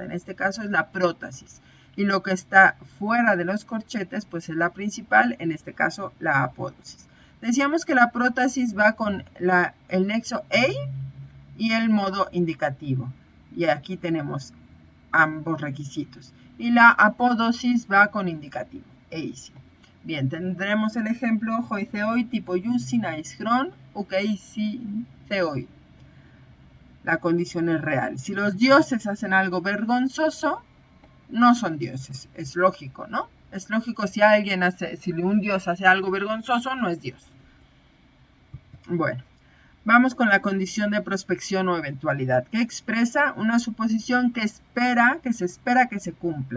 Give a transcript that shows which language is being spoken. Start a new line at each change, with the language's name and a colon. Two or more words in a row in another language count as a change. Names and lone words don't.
Spanish: En este caso es la prótesis. Y lo que está fuera de los corchetes, pues es la principal, en este caso la apódosis. Decíamos que la prótesis va con el nexo a y el modo indicativo. Y aquí tenemos ambos requisitos. Y la apódosis va con indicativo, eisi. Bien, tendremos el ejemplo
Greek: εἰ θεοί τι ποιοῦσιν αἰσχρόν οὐκ εἰσὶ θεοί.
Spanish: La condición es real. Si los dioses hacen algo vergonzoso, no son dioses. Es lógico, ¿no? Es lógico, si un dios hace algo vergonzoso, no es dios. Bueno. Vamos con la condición de prospección o eventualidad, que expresa una suposición que se espera que se cumpla.